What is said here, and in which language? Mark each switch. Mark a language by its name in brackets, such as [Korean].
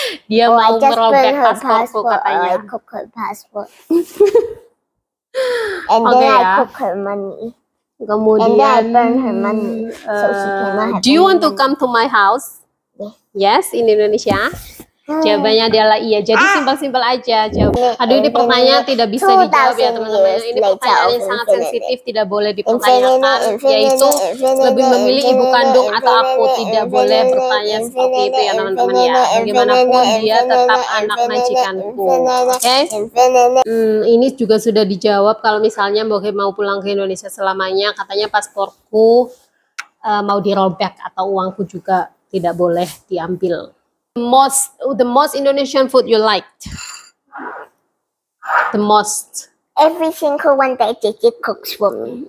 [Indonesian] Dia mau merobek pasportku [English] I [Indonesian] katanya. [English] cook her passport. And then I cook her money. [Indonesian] Kemudian, [English] and then I burn her money. So she cannot have. Do you want to come to my house? Yes, in Indonesia. [Indonesian] Jawabannya adalah iya. Jadi simpel-simpel aja jawab. Aduh, ini pertanyaan tidak bisa dijawab ya teman-teman. Ini pertanyaan yang sangat sensitif, tidak boleh dipertanyakan. Yaitu lebih memilih ibu kandung atau aku. Tidak boleh bertanya seperti itu ya teman-teman ya. Bagaimanapun dia tetap anak majikanku. Oke? Ini juga sudah dijawab. Kalau misalnya mau pulang ke Indonesia selamanya, katanya pasporku mau dirobek atau uangku juga tidak boleh diambil. [English] The most Indonesian food you liked? The most. Every single one that Cici cooks for me.